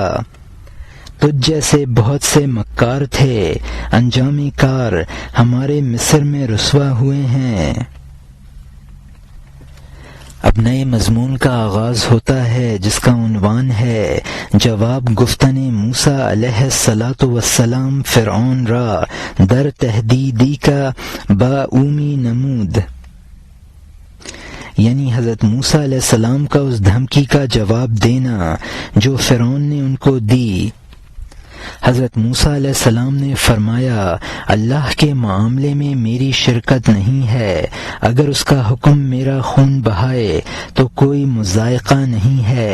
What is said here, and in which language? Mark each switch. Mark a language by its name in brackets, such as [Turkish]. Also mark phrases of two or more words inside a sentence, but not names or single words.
[Urdu] تجھ جیسے بہت سے مکار تھے، انجام کار ہمارے مصر میں رسوا ہوئے ہیں۔ اب نئے مضمون کا آغاز ہوتا ہے جس کا عنوان ہے [Persian] جواب گفتن موسیٰ علیہ الصلاۃ والسلام فرعون را در تہدیدی کا با اومی نمود، [Urdu] یعنی حضرت موسیٰ علیہ السلام کا اس دھمکی کا جواب دینا جو فرعون نے ان کو دی۔ حضرت موسیٰ علیہ السلام نے فرمایا، اللہ کے معاملے میں میری شرکت نہیں ہے، اگر اس کا حکم میرا خون بہائے تو کوئی مضائقہ نہیں ہے۔